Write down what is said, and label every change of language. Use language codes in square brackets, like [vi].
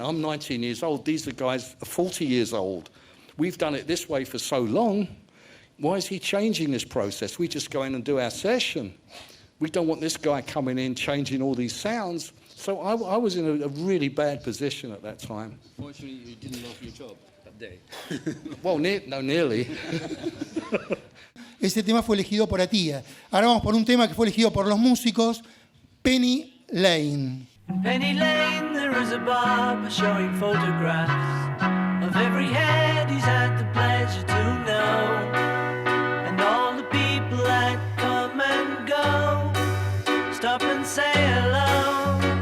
[en] I'm 19 years old. These are guys 40 years old. We've done it this way for so long. Why is he changing this process? We just go in and do our session. We don't want this guy coming in changing all these sounds. So I was in a really bad position at that time. Fortunately, you didn't love your job that day. Well, nearly. [es] Ese tema fue elegido por AATIA. Ahora vamos por un tema que fue elegido por los músicos, Penny Lane. [en] In Penny Lane there is a barber showing photographs of every head he's had the pleasure to know, and all the people that come and go stop and say hello.